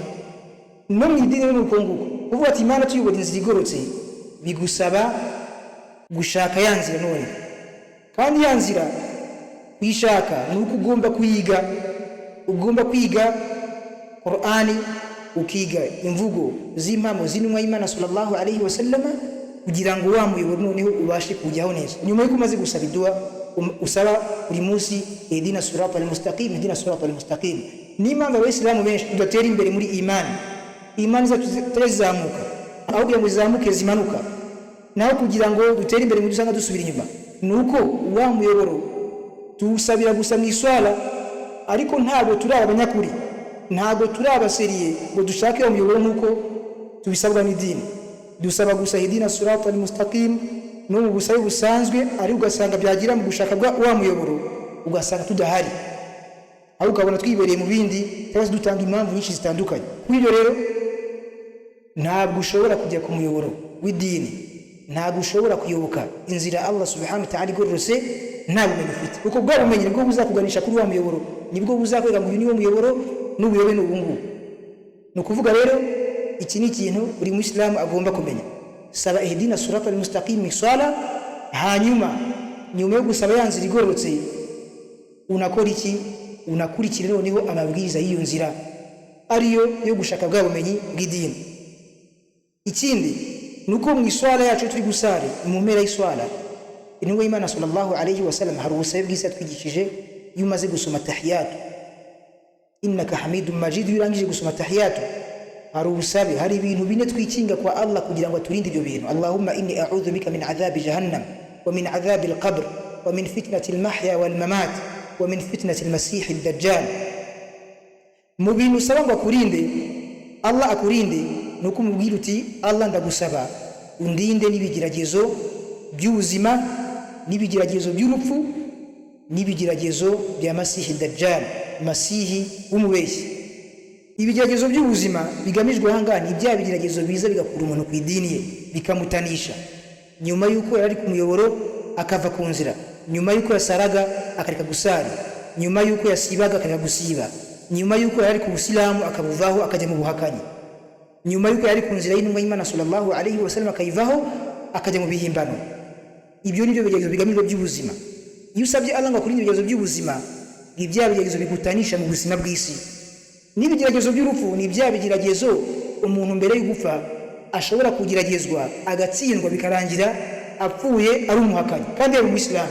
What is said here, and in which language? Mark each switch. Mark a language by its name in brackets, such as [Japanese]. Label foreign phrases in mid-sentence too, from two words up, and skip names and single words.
[Kinyarwanda] No mu idini no mu konguko uvuga ati Imana tuyobora inzira igorotse, bigusaba gushaka ya nzira none, kandi ya nzira kuyishaka ni uko ugomba kuyiga. Ugomba kwiga Qur'ani, ukiga imvugo z'impamo z'intumwa y'Imana [Arabic] صلى الله عليه وسلم, [Kinyarwanda] kugira ngo wa muyoboro noneho ubashe kujyaho neza. Nyuma yuko umaze gusaba idua, usaba buri munsi [Arabic] اهدنا الصراط المستقيم, اهدنا الصراط المستقيم. [Kinyarwanda] Ni impamvu Abayisilamu benshi tudatera imbere muri imani zacu zitazamuka, aho kugira ngo zizamuke zimanuka, naho kugira ngo dutere imbere mu dusanga dusubira inyuma. Nuko wa muyoboro tuwusabira gusa mu iswala, ariko ntabwo turi abanyakuri, ntabwo turi abaseriye ngo dushake umuyoboro nk'uko tubisabwa n'idini. Dusaba gusa [Arabic] اهدنا الصراط المستقيم [Kinyarwanda] no mu busabe busanzwe, ari ugasanga byagira mu gushaka wa muyoboro ugasanga tudahari, aho ukabona twibereye mu bindi cyangwa dutanga impamvu nyinshi zitandukanye. Kubyo rero ntabwo ushobora kujya ku muyoboro w'idini, ntabwo ushobora kuyoboka inzira Allah [Arabic] سبحانه وتعالى [Kinyarwanda] igororose nta bumenyi ufite, kuko bwa bumenyi nibwo buzakuganisha kuri wa muyoboro, nibwo buzakwega ngo uyu niwo muyoboro n'ubuyobe n'ubungu. Ni ukuvuga rero iki ni ikintu buri Muislamu agomba kumenya. Saba [Arabic] اهدنا الصراط المستقيم [Kinyarwanda] swala, hanyuma nyuma yo gusaba yanzira igororotse unakora iki? Unakurikira noneho amabwiriza y'iyo nzira ariyo yo gushaka bwa bumenyi bw'idini. Ikindi nuko mu iswala yacu turi gusare mu mpera y'iswala, intumwa y'Imana [Arabic] صلى الله عليه وسلم [Kinyarwanda] hari ubusabe bw'isa twigishije iyo umaze gusoma tahiyatu, [Arabic] إنك حميد مجيد, [Kinyarwanda] urangije gusoma tahiyatu hari ubusabe, hari ibintu bine twikinga kwa Allah kugira ngo aturinde ibyo bintu. [Arabic] اللهم إني أعوذ بك من عذاب جهنم ومن عذاب القبر ومن فتنة المحيا والممات ومن فتنة المسيح الدجال. [Kinyarwanda] Mu bintu usaba ngo akurinde, Allah akurinde, nuko umubwira uti Allah ndagusaba undinde n'ibigeragezo by'ubuzima, n'ibigeragezo by'urupfu, n'ibigeragezo bya Masihi Dajjal, Masihi w'umubeshyi. Ibigeragezo by'ubuzima bigamijwe hangana ibya bigeragezo biza bigakura umuntu ku idini ye, bikamutanisha nyuma yuko yari ku muyoboro akava ku nzira, nyuma yuko yasaraga akareka gusara, nyuma yuko yasibaga akareka gusiba, nyuma yuko yari ku Usilamu akabuvaho akajya mu buhakanyi, nyuma yuko yari ku nzira y'intumwa y'Imana [Arabic] صلى الله عليه وسلم [Kinyarwanda] akayivaho akajya mu bihimbano. Ibyo nibyo bigeragezo bigamijwe by'ubuzima. Iyo usabye Allah ngo akurinde ibigeragezo by'ubuzima, ibya bigeragezo bigutanisha mu buzima bw'isi. N'ibigeragezo by'urupfu ni ibya bigeragezo umuntu mbere yo gupfa ashobora kugeragezwa agatsindwa bikarangira apfuye ari umuhakanyi kandi ari umuyisilamu.